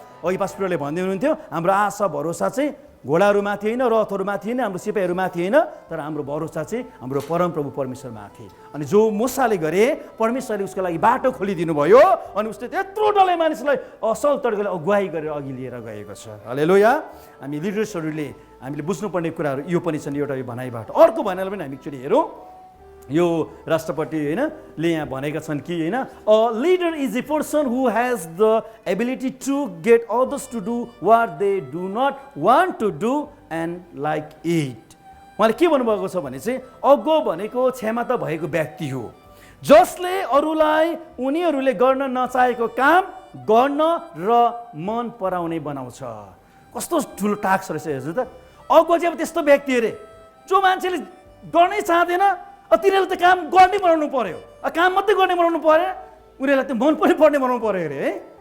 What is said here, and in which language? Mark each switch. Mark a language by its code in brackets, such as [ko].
[ne] अघि पास्टरले भन्दै हुनुहुन्थ्यो हाम्रो आशा भरोसा चाहिँ घोडाहरूमाथि होइन रथहरूमाथि होइन हाम्रो सिपाहीहरूमाथि होइन तर हाम्रो भरोसा चाहिँ हाम्रो परमप्रभु परमेश्वरमाथि। अनि जो मोसाले गरे परमेश्वरले उसको लागि बाटो खोलिदिनु भयो अनि उसले त्यत्रो डल्लै मानिसलाई असल तरिकाले अगुवाई गरेर अघि लिएर गएको छ। हालेलुया। हामी लिडर्सहरूले हामीले बुझ्नुपर्ने कुराहरू यो पनि छन् एउटा यो भनाइबाट। अर्को भनाइलाई पनि हामी एकचोटि हेरौँ यो राष्ट्रपति हैनले यहाँ भनेका छन् कि [en] हैन a leader is a person who has the ability to get others to do what they do not want to do and like it. [ne] उहाँले के भन्नुभएको छ भने चाहिँ अगुवा भनेको क्षमता भएको व्यक्ति हो जसले अरूलाई उनीहरूले गर्न नचाहेको काम गर्न र मन पराउने बनाउँछ। कस्तो ठुलो टास्क रहेछ हेर्नु त। अगुवा चाहिँ अब त्यस्तो व्यक्ति अरे जो मान्छेले गर्नै चाहँदैन तिनीहरूले त काम गर्नै बनाउनु पर्यो काम मात्रै गर्ने बनाउनु पर्यो उनीहरूलाई त्यो मन पनि पर्ने बनाउनु पर्यो अरे है।